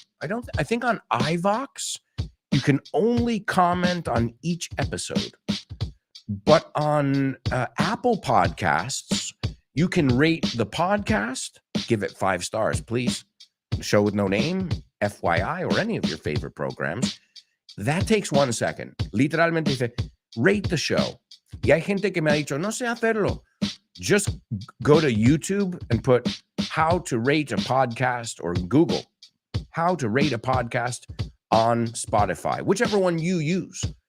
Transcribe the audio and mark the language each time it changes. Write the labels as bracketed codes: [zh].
[en] I think on iVox, you can only comment on each episode. But on Apple Podcasts, you can rate the podcast, give it 5 stars, please. Show with No Name, FYI, or any of your favorite programs. That takes 1 second. [es] Literalmente dice, [en] rate the show. [es] Y hay gente que me ha dicho, no sé hacerlo. [en] Just go to YouTube and put how to rate a podcast, or Google how to rate a podcast on Spotify, whichever one you use.